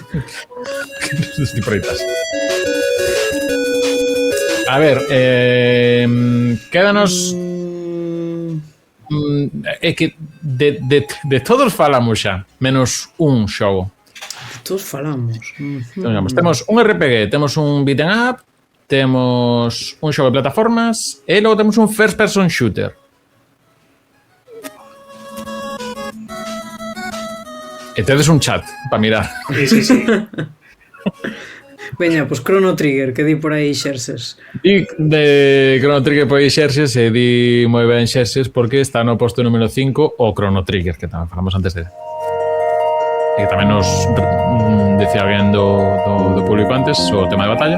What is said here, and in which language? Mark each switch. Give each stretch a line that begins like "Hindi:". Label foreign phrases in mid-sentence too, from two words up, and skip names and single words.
Galician: Que tiporitas. A ver, quédanos... É que de todos falamos xa, menos un xogo. Todos falamos. Temos un RPG, temos un
English: beat'em up,
Galician: temos un xogo de plataformas e logo temos un
English: first person shooter.
Galician: E tedes un chat para mirar. Sí. Veña, pois Chrono Trigger, que di por aí Xerxes. Di de Chrono Trigger por aí Xerxes e di moi ben Xerxes porque está no posto número 5 o Chrono Trigger, que tamén falamos antes de e que tamén nos decía alguén do público antes o tema de batalla.